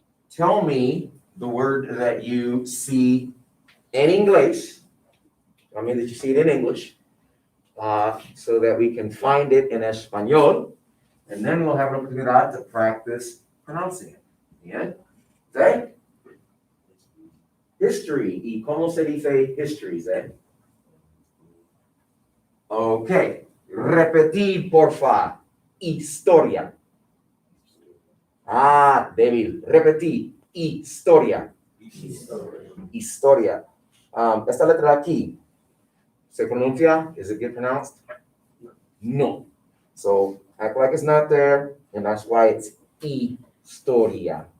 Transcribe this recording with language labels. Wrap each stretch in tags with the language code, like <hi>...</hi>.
<en>Tell me the word that you see in English. I mean that you see it in English, so that we can find it in Español, and then we'll have an opportunity to practice pronouncing it. Bien. Zay? History.</en> <es>¿Y cómo se dice history, Zay? Ok. Repetir, porfa. Historia. Ah, débil. Repetir. Historia. Historia. Esta letra aquí, ¿se pronuncia?</es> <en>Is it get pronounced? No. So act like it's not there, and that's why it's historia.</en>